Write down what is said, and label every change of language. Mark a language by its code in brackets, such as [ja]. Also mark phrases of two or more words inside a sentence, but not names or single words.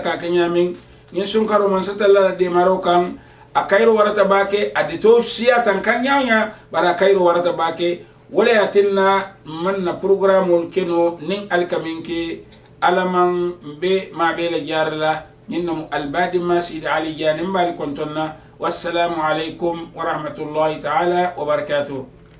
[man] ka ke ñaamiŋ ñiŋ sunkaroo man satalla la deemaroo kaŋ a kayiro warata baake a dito siyatan kaŋ ñaawo ñaa bari a kayiro warata baake wo le ye tinna man na programmeolu keno niŋ ali ka miŋ ke ala maŋ be maa bee la jaari la ñiŋ nomu albadima sidi ali dia niŋ baali konton na [ar] والسلام عليكم ورحمة الله تعالى وبركاته